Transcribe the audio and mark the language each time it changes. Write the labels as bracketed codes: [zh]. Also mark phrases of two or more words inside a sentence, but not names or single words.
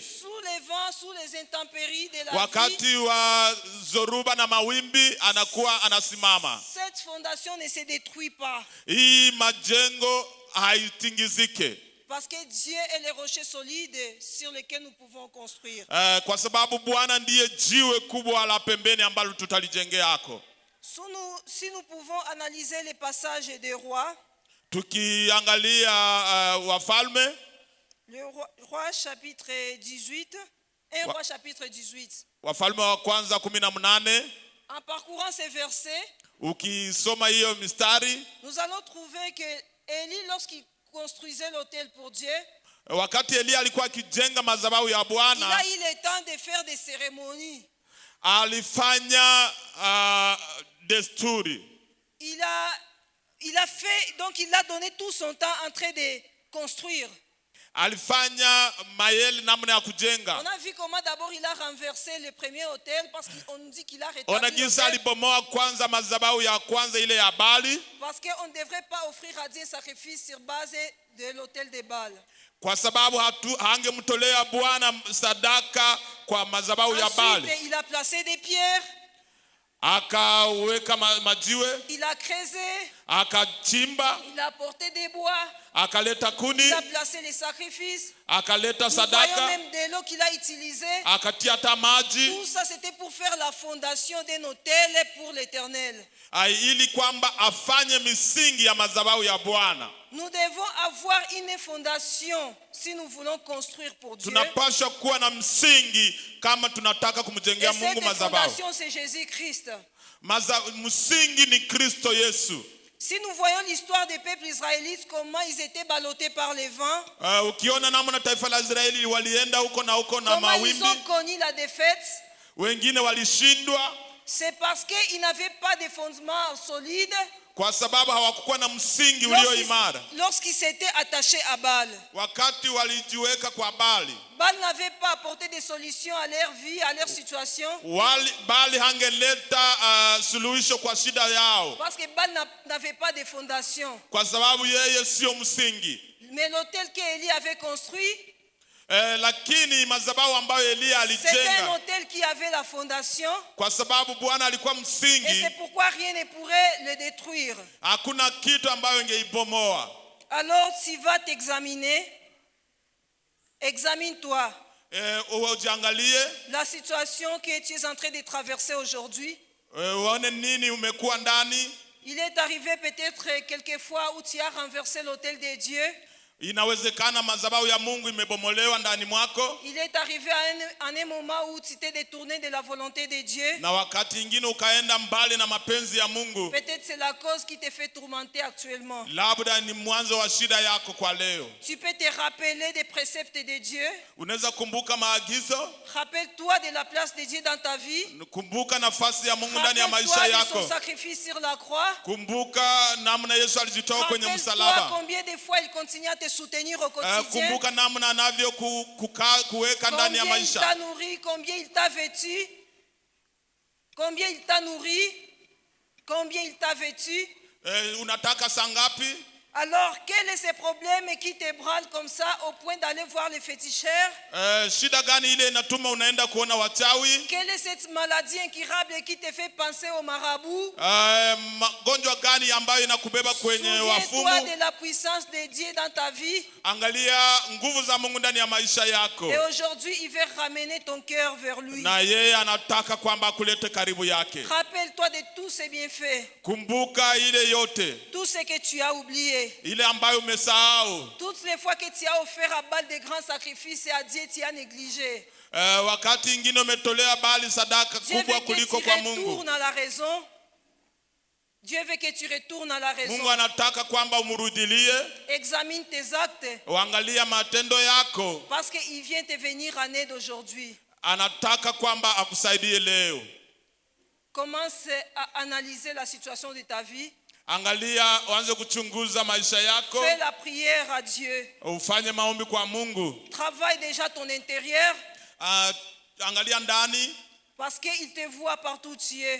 [fr] Sous les vents, sous les intempéries de la [sw] wakati [fr] vie, [sw] wa zoruba na mawimbi anakuwa anasimama. [fr] cette fondation ne se détruit pas. [sw] Hii majengo haitingizike. [fr] Parce que Dieu est le rocher solide sur lequel nous pouvons construire. [sw] Kwa sababu Bwana ndiye jiwe kubwa la pembeni ambalo tutalijengeako. [fr] Si nous pouvons analyser les passages des rois, [sw] tukiangalia wafalme, [fr] le roi chapitre 18, un roi chapitre 18. [sw] Wafalme wa kwanza 18. [fr] En parcourant ces versets, [sw] ukisoma hiyo mistari, [fr] nous allons trouver que Élie, lorsqu'il construisait l'autel pour Dieu, [sw] wakati Elia alikuwa akijenga madhabahu ya Bwana, [fr] il a eu le temps de faire des cérémonies. [sw] Alifanya desturi. [fr] Il a fait, donc il a donné tout son temps en train de construire. [sw] Alifanya mayeli namna ya kujenga. [fr] On a vu comment d'abord il a renversé le premier autel parce qu'on nous dit qu'il a rétabli. [sw] On a jinsi alibomoa kwanza madhabahu ya kwanza ile ya Baali. [fr] Parce qu'on ne devrait pas offrir à Dieu un sacrifice sur base de l'autel de Baal. [sw] Kwa sababu hangemtolea Bwana sadaka kwa madhabahu ya Baali. [fr] Ensuite, il a placé des pierres. [sw] Akaweka majiwe. [fr] Il a creusé. [sw] Akachimba. [fr] Il a porté des bois. [sw] Akaleta kuni. [fr] Il a placé les sacrifices. [sw] Akaleta sadaka. [fr] Nous voyons même de l'eau qu'il a utilisé. [sw] Akatia maji. [fr] Tout ça c'était pour faire la fondation d'un autel pour l'Éternel. [sw] Ili kwamba afanye misingi ya madhabahu ya Bwana. [fr] Nous devons avoir une fondation si nous voulons construire pour Dieu. [sw] Tunapaswa kuwa na msingi kama tunataka kumjengea Mungu madhabahu. [fr] Cette fondation c'est Jésus-Christ. [sw] Msingi ni Kristo Yesu. [fr] Si nous voyons l'histoire des peuples israélites, comment ils étaient ballottés par les vents, [sw] Ukiona namna taifa la Israeli walienda huko na huko na [fr] comment ils [sw] mawimbi, [fr] ont connu la défaite, [sw] wengine walishindwa [fr] c'est parce qu'ils n'avaient pas de fondement solide [sw] kwa sababu hawakuwa na msingi ulio imara. [fr] lorsqu'ils s'étaient attachés à Baal. [sw] Wakati walijiweka kwa Baali, [fr] Baal n'avait pas apporté des solutions à leur vie, à leur situation, [sw] Baali hangeleta suluhisho kwa shida yao, [fr] parce que Baal n'avait pas de fondation. [sw] kwa sababu yeye sio msingi. [fr] Mais l'autel qu'Élie avait construit, [sw] Lakini madhabahu ambayo Elia [fr] c'était un [sw] alijenga, [fr] autel qui avait la fondation, [sw] kwa sababu Bwana alikuwa [fr] et [sw] msingi, [fr] c'est pourquoi rien ne pourrait le détruire. [sw] hakuna kitu ambayo ingeibomoa. [fr] Alors tu vas t'examiner, examine-toi [sw] Ujiangalie, [fr] la situation que tu es en train de traverser aujourd'hui. [sw] uone nini umekuwa ndani. [fr] Il est arrivé peut-être quelquefois où tu as renversé l'autel de Dieu. [sw] Inawezekana madhabahu ya Mungu imebomolewa ndani mwako, [fr] Il est arrivé à un moment où tu t'es détourné de la volonté de Dieu. [sw] na wakati ingine ukaenda mbali na mapenzi ya Mungu. [fr] Peut-être c'est la cause qui te fait tourmenter actuellement. [sw] Labda ni mwanzo wa shida yako kwa leo. [fr] Tu peux te rappeler des préceptes de Dieu. [sw] Unaweza kumbuka maagizo, [fr] Rappelle-toi de la place de Dieu dans ta vie. [sw] kumbuka nafasi ya Mungu ndani ya maisha [fr] Rappelle-toi de son [sw] yako. [fr] sacrifice sur la croix. [sw] Kumbuka namna Yesu alijitoa kwenye [fr] Rappelle-toi [sw] msalaba. [fr] combien de fois il continue à te soutenir au quotidien. [sw] Kumbuka namna anavyo kuweka ndani ya [fr] Combien il [sw] maisha. [fr] t'a nourri, combien il t'a vêtu. Combien il t'a nourri, combien il t'a vêtu. [sw] Unataka saa ngapi? [fr] Alors, quel est ce problème qui te branle comme ça au point d'aller voir les féticheurs? [sw] Shida gani ile inatuma unaenda kuona wachawi? [fr] Quelle est cette maladie incurable qui te fait penser au marabout? [sw] Magonjwa gani ambayo inakubeba kwenye [fr] Souviens-toi [sw] wafumu? [fr] de la puissance de Dieu dans ta vie. [sw] Angalia nguvu za Mungu ndani ya maisha yako. [fr] Et aujourd'hui, il veut ramener ton cœur vers lui. [sw] Na yeye anataka kwamba akulete karibu yake. [fr] Rappelle-toi de tous ses bienfaits. [sw] Kumbuka ile yote, [fr] Tout ce que tu as oublié. [sw] ile ambayo umesahau. [fr] Toutes les fois que tu as offert à Baal de grands sacrifices et à Dieu, tu as négligé. [sw] Wakati ingine umetolea Baali sadaka [fr] Dieu veut [sw] kubwa [fr] que [sw] kuliko [fr] tu [sw] kwa Mungu. [fr] retournes à la raison. Dieu veut que tu retournes à la raison. [sw] Mungu anataka kwamba umrudilie, [fr] Examine tes actes. [sw] uangalia matendo yako. [fr] Parce qu'il vient te venir en aide aujourd'hui. [sw] Anataka kwamba akusaidie leo. [fr] Commence à analyser la situation de ta vie. [sw] Angalia, uanze kuchunguza maisha yako. [fr] Fais la prière à Dieu. [sw] Ufanye maombi kwa Mungu. [fr] Travaille déjà ton intérieur. [sw] Angalia ndani, [fr] Parce qu'il te voit partout où tu es.